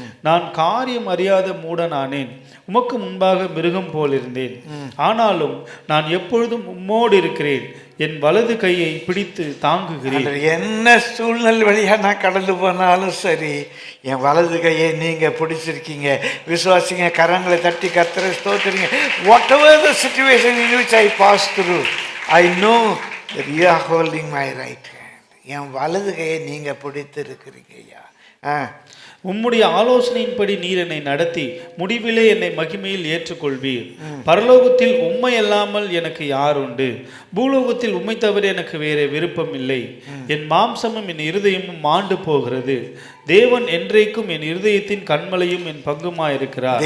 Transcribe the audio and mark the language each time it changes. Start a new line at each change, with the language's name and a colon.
Tamil: நான் காரியம் அறியாத மூடனானேன், உமக்கு முன்பாக மிருகம் போல் இருந்தேன். ஆனாலும் நான் எப்பொழுதும் உம்மோடு இருக்கிறேன், என் வலது கையை பிடித்து தாங்குகிறேன். என்ன சூழ்நிலை வழியா நான் கடந்து போனாலும் சரி, என் வலது கையை நீங்க பிடிச்சிருக்கீங்க. விசுவாசிங்க, கரங்களை தட்டி கர்த்தரை ஸ்தோத்திரிங்க.
English: whatever the situation in which I pass through, I know that you are holding my right hand.
Tamil: என் வலது கையை நீங்க பிடித்து இருக்கிறீங்க ஐயா. உம்முடைய ஆலோசனையின்படி நீர் என்னை நடத்தி முடிவிலே என்னை மகிமையில் ஏற்றுக்கொள்வீர். பரலோகத்தில் உம்மை அல்லாமல் எனக்கு யார் உண்டு? பூலோகத்தில் உம்மை தவிர எனக்கு வேற விருப்பம் இல்லை. என் மாம்சமும் என் இருதயமும் மாண்டு போகிறது. தேவன் என்றைக்கும் என் இருதயத்தின் கண்மலையும் என் பங்குமாயிருக்கிறார்.